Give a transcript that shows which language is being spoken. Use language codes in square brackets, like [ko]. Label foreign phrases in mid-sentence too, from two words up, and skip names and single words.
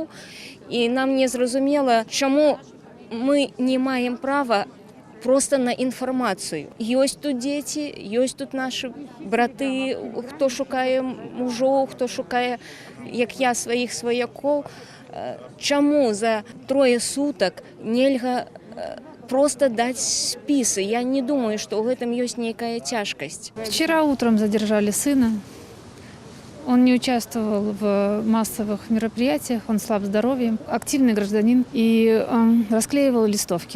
[be] І нам не зразумела, чаму мы не маем права просто на інфармацыю. Ёсць тут дзеці, ёсць тут нашы браты, хто шукае мужоў, хто шукае, як я, сваіх сваякоў. Чаму за 3 сутак нельга просто [ru] дать списы? Я не думаю, что в этом есть некая тяжкость. Вчера утром задержали сына. Он не участвовал в массовых мероприятиях, он слаб здоровьем, активный гражданин и расклеивал листовки.